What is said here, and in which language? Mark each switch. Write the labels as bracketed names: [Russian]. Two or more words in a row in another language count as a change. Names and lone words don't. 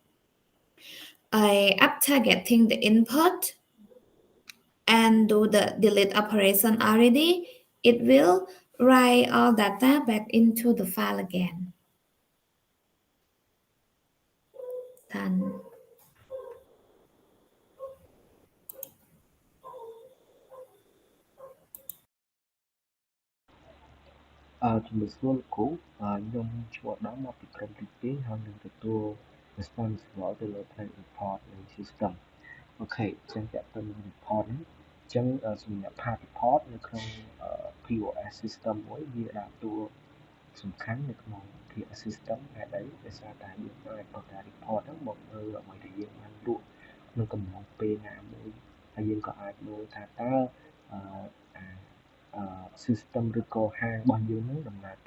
[English] After getting the input, and do the delete operation already, it will write all data back into the file again. Done. [Khmer] ជំរាបសួរលោកគ្រូខ្ញុំឈ្មោះអាដាមមកពីក្រុមទី2ហើយនឹងទទួល responsible ទៅលើផ្នែក report និង system អូ ខេអញ្ចឹងតើទៅនឹង report ហ្នឹងអញ្ចឹងសម្រាប់ [English] part report [Khmer] នៅក្នុង [English] POS system [Khmer] មួយវាដើរតួសំខាន់នៅក្នុង POS system ហេតុអីដោយសារតែយើងអាចបង្កើត report ហ្នឹងមកមើលអ្វីដែលយើងបានលក់ក្នុងកំឡុងពេលណាមួយហើយយើងក៏អាចមើលថាតើsystem ឬក៏ហាងរបស់យើងហ្នឹងដំណើរ